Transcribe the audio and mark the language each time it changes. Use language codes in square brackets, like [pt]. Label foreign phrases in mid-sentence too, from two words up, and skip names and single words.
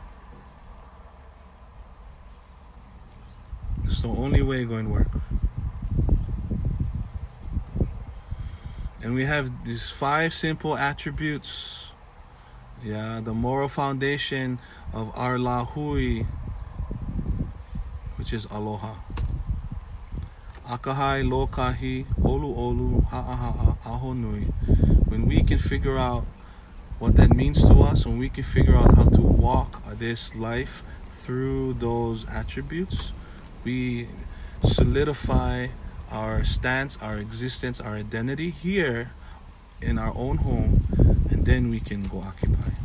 [en] It's the only way going to work. And we have these 5 simple attributes. Yeah, the moral foundation of our lahui, which is aloha. [haw] Akahai, lokahi, olu olu, ha'aha'a, aho nui. [en] When we can figure out what that means to us, when we can figure out how to walk this life through those attributes, we solidify our stance, our existence, our identity here in our own home, and then we can go occupy.